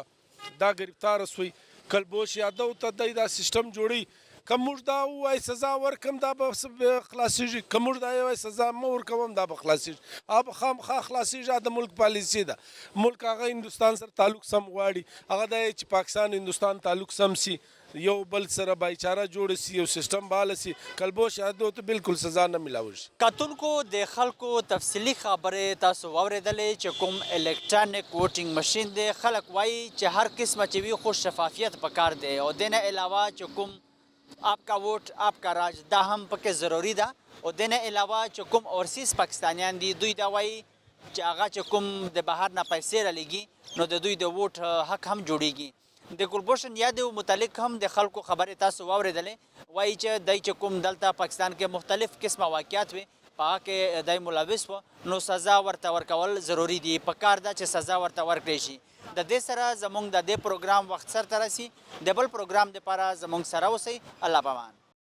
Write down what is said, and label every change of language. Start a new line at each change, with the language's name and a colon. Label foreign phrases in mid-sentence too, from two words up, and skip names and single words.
Pashto: دا گرفتار سوی کلبوش یادو ته دی دا سیستم جوړي که موږ دا ووایو سزا ورکړم دا به خلاصېږي که موږ دا ووایو سزا مه ورکوم دا به خلاصېږي هغه به خامخا خلاصېږي د ملک پالیسي ده ملک هغه هندوستان سره تعلق سم غواړي هغه دا چې پاکستان هندوستان تعلق سم سي یو بل سره بایچاره جوړ سي یو سیستم باله سي کلبوش یادو ته بالکل سزا نه میلاوي شي کتونکو د خلکو تفصیلي خبرې تاسو واورېدلې چې کوم الکترونیک ووټینګ مشین دی خلک وایي چې هر قسمه چې وي خو شفافیت پکار دی او د نه علاوه چې کوم
Urdu: آپ کا ووٹ آپ کا راج
Pashto: دا هم پکې ضروری ده او د نه علاوه چې کوم اورسیز پاکستانیان دي دوی دا وایي چې هغه چې کوم د بهر نه پیسې رالیږي نو د دوی د ووټ حق هم جوړیږي د کلبوشن یادو متعلق هم د خلکو خبرې تاسو واورېدلې وایي چې دای چې کوم دلته پاکستان کې مختلف قسمه واقعیات وي په هغه کې دای ملوث و نو سزا ورته ورکول ضروری دي پکار ده چې سزا ورته ورکړي شي د دې سره زموږ د دې پروګرام وخت سره رسي د بل پروګرام لپاره زموږ سره اوسئ الله پامان